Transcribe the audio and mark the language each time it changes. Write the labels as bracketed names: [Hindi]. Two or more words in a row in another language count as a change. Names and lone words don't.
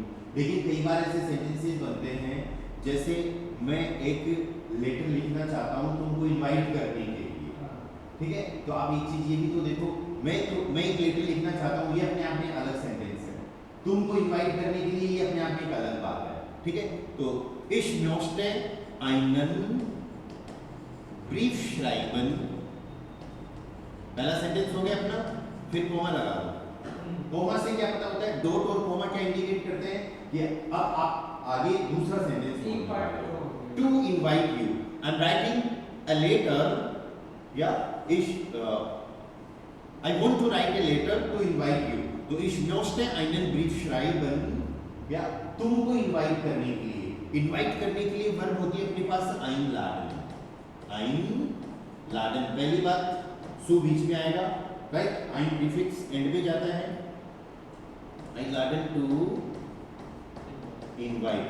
[Hindi] लेकिन कई बार ऐसे सेंटेंसेस बनते हैं, जैसे मैं एक लेटर लिखना चाहता हूँ तुमको इनवाइट करने के लिए, ठीक है। तो आप एक चीज ये भी तो देखो, मैं एक लेटर लिखना चाहता हूँ, ये अपने आप में अलग सेंटेंस है। तुमको इनवाइट करने के लिए ये अपने आप में एक अलग बात है, ठीक है। तो [German] ich möchte einen Brief schreiben, [Hindi] पहला सेंटेंस हो गया अपना, फिर कोमा लगा दो। कोमा से क्या पता होता है, डॉट और कोमा क्या इंडिकेट करते हैं कि अब आप आगे दूसरा सेंटेंस [English] to invite you, I am writing a letter, [Hindi] या [English] ich I want to write a letter to invite you, [Hindi] तो [German] ich möchte einen Brief schreiben, [Hindi] या तुमको इनवाइट करने के लिए। इनवाइट करने के लिए वर्ब होती है अपने पास [German] einladen, einladen, [Hindi] पहली बात सू बीच में आएगा, राइट। ein प्रीफिक्स एंड में जाता है, einladen [English] to invite.